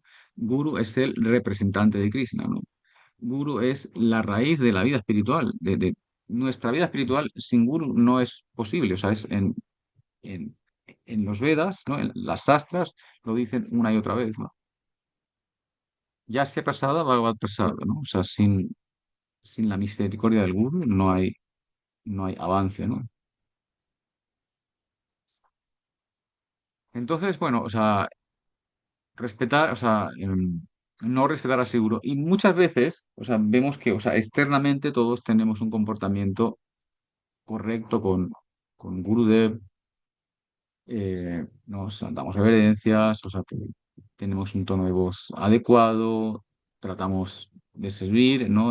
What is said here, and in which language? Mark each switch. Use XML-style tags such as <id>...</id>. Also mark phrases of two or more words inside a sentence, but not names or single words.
<es>Guru es el representante de Krishna, ¿no? Guru es la raíz de la vida espiritual, de nuestra vida espiritual sin Guru no es posible, o sea, es en, en los Vedas, ¿no? En las sastras lo dicen una y otra vez, ¿no? Ya sea</es> <sa>प्रसाद, भगवद् प्रसाद,</sa> <es>¿no? O sea, sin la misericordia del Guru no hay avance, ¿no? Entonces, bueno, o sea, respetar, o sea, no respetar al seguro. Y muchas veces, o sea, vemos que, o sea, externamente todos tenemos un comportamiento correcto con Gurudev, nos damos reverencias, o sea, tenemos un tono de voz adecuado, tratamos de servir, ¿no?</es>